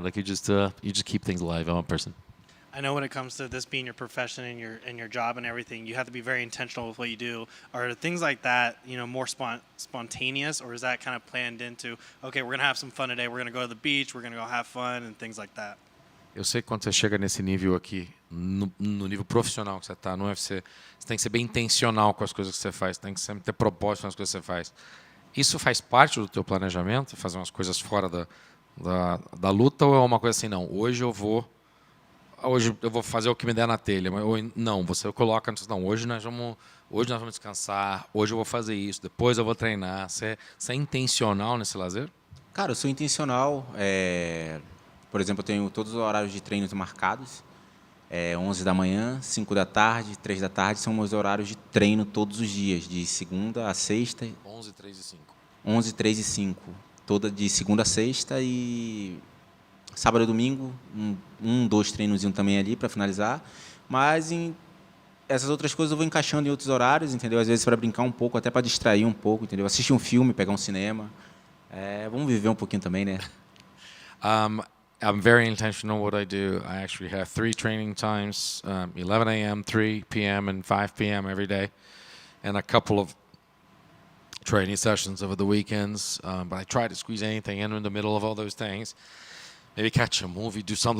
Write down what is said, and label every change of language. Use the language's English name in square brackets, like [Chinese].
[English] Like you just keep things alive. I'm a person. I know when it comes to this being your profession and your job and everything, you have to be very intentional with what you do. Are things like that, more spontaneous, or is that kind of planned into, okay, we're going to have some fun today, we're going to go to the beach, we're going to go have fun and things like that? [Portuguese] Eu sei que quando você chega nesse nível aqui, no nível profissional que você está no UFC, você tem que ser bem intencional com as coisas que você faz, tem que sempre ter propósito nas coisas que você faz. Isso faz parte do teu planejamento, fazer umas coisas fora da luta, ou é uma coisa assim, não, hoje eu vou fazer o que me der na telha, mas não, você coloca, não, hoje nós vamos descansar, hoje eu vou fazer isso, depois eu vou treinar. Você é intencional nesse lazer? Cara, eu sou intencional. Por exemplo, eu tenho todos os horários de treinos marcados. 11 da manhã, 5 da tarde, 3 da tarde são meus horários de treino todos os dias, de segunda a sexta. 11, 3 e 5. 11, 3 e 5. Toda de segunda a sexta e sábado e domingo, dois treinozinhos também ali para finalizar. Mas essas outras coisas eu vou encaixando em outros horários, entendeu? Às vezes para brincar um pouco, até para distrair um pouco, entendeu? Assistir um filme, pegar um cinema. Vamos viver um pouquinho também, né? [English] I'm very intentional what I do. I actually have 3 training times, 11 a.m., 3 p.m., and 5 p.m. every day, and a couple of training sessions over the weekends. But I try to squeeze anything in the middle of all those things. Maybe catch a movie, do something.